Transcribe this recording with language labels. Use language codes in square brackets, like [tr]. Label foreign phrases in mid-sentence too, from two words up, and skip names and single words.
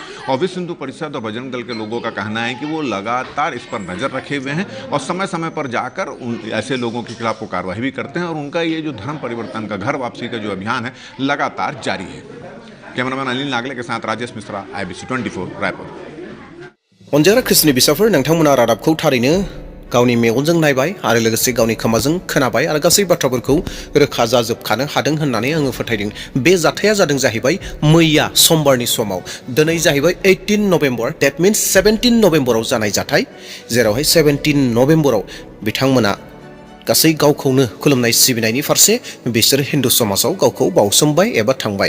[hi] और विश्व हिंदू परिषद और बजरंग दल के लोगों का कहना है कि वो लगातार इस पर नज़र रखे हुए हैं और समय समय पर जाकर ऐसे लोगों के खिलाफ वो कार्रवाई भी करते हैं। और उनका ये जो धर्म परिवर्तन का, घर वापसी का जो अभियान है लगातार जारी है। कैमरामैन अनिल नागले के साथ राजेश मिश्रा, IBC 24 रायपुर। [brx] अनजाग्रा ख्रिस्टनि बिसाफोर, नोंथांमोना रादाबखौ थारैनो गावनि मेगनजों नायबाय आरो लोगोसे गावनि खोमाजों खोनाबाय आरो गासै बाथ्राफोरखौ रोखा जाजोबखानो हादों होननानै आङो फोथायदों। बे जाथाया जादों जाहैबाय मैया समबारनि समाव। दिनै जाहैबाय 18 नभेम्बर, [en] that means [brx] 17 नभेम्बराव जानाय जाथाय, जेरावहाय 17 नभेम्बराव बिथांमोना गासै गावखौनो खुलुमनाय सिबिनायनि फारसे बिसोर हिन्दु समाजाव गावखौ बावसोमबाय एबा थांबाय।